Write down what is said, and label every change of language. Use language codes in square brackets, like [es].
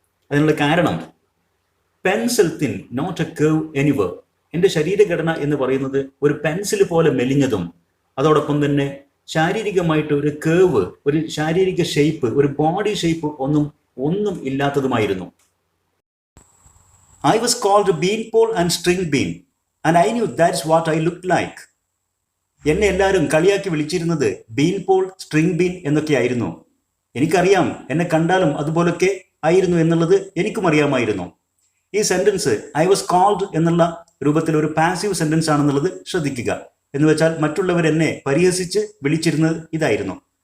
[ml] അതിനുള്ള കാരണം, [en] Pencil thin not a curve anywhere. [ml] എൻ്റെ ശരീരഘടന എന്ന് പറയുന്നത് ഒരു പെൻസിൽ പോലെ മെലിഞ്ഞതും അതോടൊപ്പം തന്നെ ശാരീരികമായിട്ട് ഒരു കേവ്, ഒരു ശാരീരിക ഷേപ്പ്, ഒരു ബോഡി ഷേപ്പ് ഒന്നും ഇല്ലാത്തതുമായിരുന്നു. [en] I was called beanpole and string bean and I knew that's what I looked like. [ml] എന്നെ എല്ലാവരും കളിയാക്കി വിളിച്ചിരുന്നത് ബീൻപോൾ, സ്ട്രിങ് ബീൻ എന്നൊക്കെയായിരുന്നു. എനിക്കറിയാം, എന്നെ കണ്ടാലും അതുപോലൊക്കെ ആയിരുന്നു എന്നുള്ളത് എനിക്കും അറിയാമായിരുന്നു. ഈ സെന്റൻസ് [en] I was called [ml] എന്നുള്ള രൂപത്തിൽ ഒരു പാസീവ് സെന്റൻസ് ആണെന്നുള്ളത് ശ്രദ്ധിക്കുക. എന്ന് വെച്ചാൽ മറ്റുള്ളവർ എന്നെ പരിഹസിച്ച് വിളിച്ചിരുന്നത് ഇതായിരുന്നു.